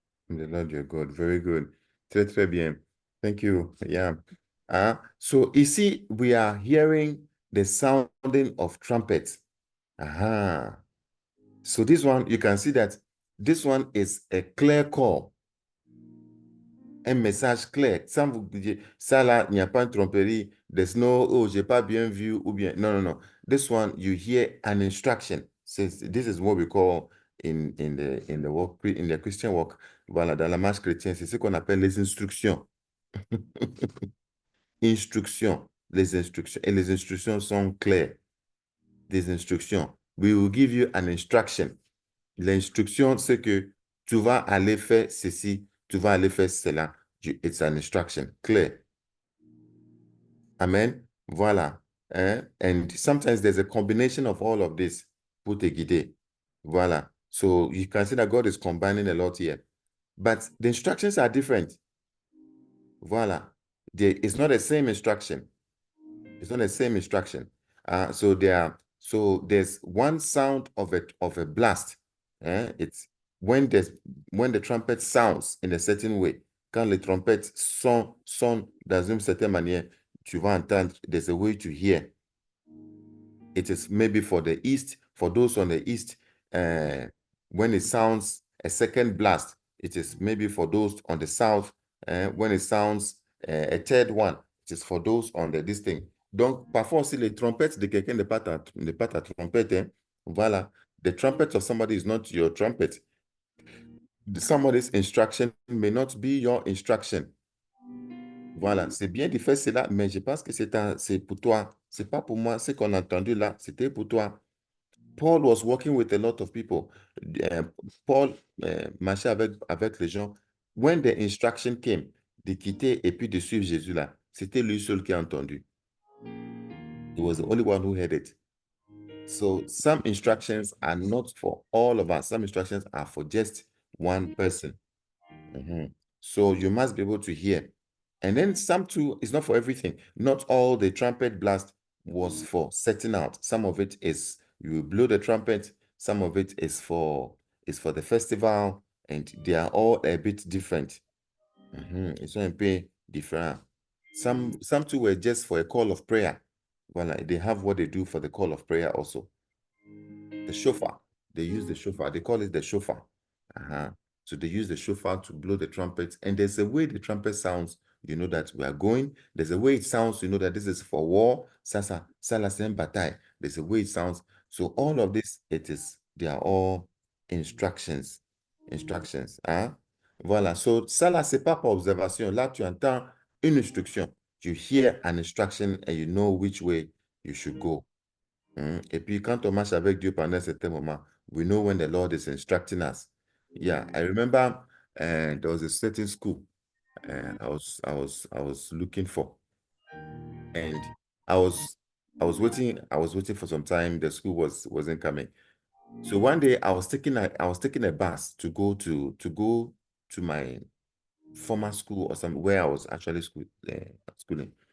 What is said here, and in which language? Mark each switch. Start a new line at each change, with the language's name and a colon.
English: The Lord your God. Very good.
French: Très, très bien.
English: Thank you. Yeah. So ici, we are hearing the sounding of trumpets. So this one, you can see that this one is a clear call.
French: Un message clair. Sans vous dire, ça là, il n'y a pas une tromperie.
English: There's no,
French: oh, j'ai pas bien vu, ou bien, no.
English: This one, you hear an instruction. This is what we call in the Christian walk.
French: Voilà, dans la marche chrétienne, c'est ce qu'on appelle les instructions. Instructions. Les instructions. Et les instructions sont claires. Des instructions.
English: We will give you an instruction.
French: L'instruction, c'est que tu vas aller faire ceci, tu vas aller faire cela.
English: It's an instruction, clear. Amen. Voilà. And sometimes there's a combination of all of this
French: pour te guider.
English: Voilà. So you can see that God is combining a lot here. But the instructions are different. Voilà. It's not the same instruction. It's not the same instruction. So there's one sound of a blast. It's when the trumpet sounds in a certain way.
French: Quand les trompettes sonnent dans une certaine manière, tu vas entendre,
English: there's a way to hear. It is maybe for the east, for those on the east, when it sounds a second blast, it is maybe for those on the south, when it sounds a third one, it is for those on this thing.
French: Donc, parfois aussi, les trompettes de quelqu'un n'est pas ta trompette. Hein? Voilà.
English: The trumpet of somebody is not your trumpet. Somebody's instruction may not be your instruction.
French: Voilà, c'est bien de faire cela, mais je pense que c'est pour toi. C'est pas pour moi. Ce qu'on a entendu là, c'était pour toi.
English: Paul was working with a lot of people.
French: Paul marchait avec les gens.
English: When the instruction came,
French: de quitter et puis de suivre Jésus là, c'était lui seul qui a entendu.
English: He was the only one who heard it. So some instructions are not for all of us. Some instructions are for just one person. So you must be able to hear. And then some too, it's not for everything. Not all the trumpet blast was for setting out. Some of it is you blow the trumpet. Some of it is for the festival, and they are all a bit different. It's not a bit different. Some too were just for a call of prayer. Well, they have what they do for the call of prayer also. The shofar. They use the shofar. They call it the shofar. So they use the shofar to blow the trumpet. And there's a way the trumpet sounds, you know that we are going. There's a way it sounds, you know that this is for war. Sasa, salasen bataille. There's a way it sounds. So all of this, they are all instructions.
French: Instructions. Voilà. So ça là, c'est pas par observation. Là, tu entends une instruction.
English: You hear an instruction and you know which way you should go.
French: Et puis, quand on marche avec Dieu pendant un certain moment,
English: we know when the Lord is instructing us. Yeah, I remember there was a certain school I was looking for, and I was waiting for some time. The school wasn't coming. So one day I was taking a bus to go to my former school or where I was actually schooling.